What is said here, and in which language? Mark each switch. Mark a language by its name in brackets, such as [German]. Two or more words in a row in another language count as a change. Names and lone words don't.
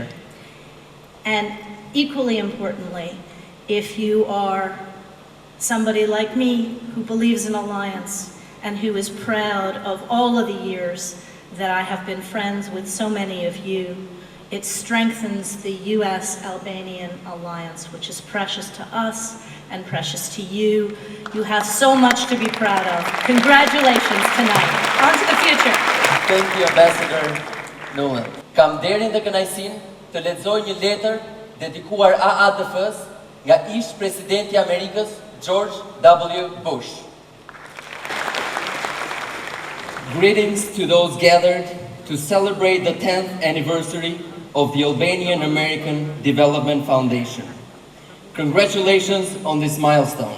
[English] And equally importantly, if you are somebody like me who believes in alliance and who is proud of all of the years that I have been friends with so many of you, it strengthens the U.S.-Albanian alliance, which is precious to us and precious to you. You have so much to be proud of. Congratulations tonight. On to the future. Thank you, Ambassador Nolan. [Albanian] Kam nderin dhe kënaqësinë të lexoj një letër dedikuar AADF-s nga ish presidenti i Amerikës George W. Bush. [English] Greetings to those gathered to celebrate the 10th anniversary of the Albanian American Development Foundation. Congratulations on this milestone.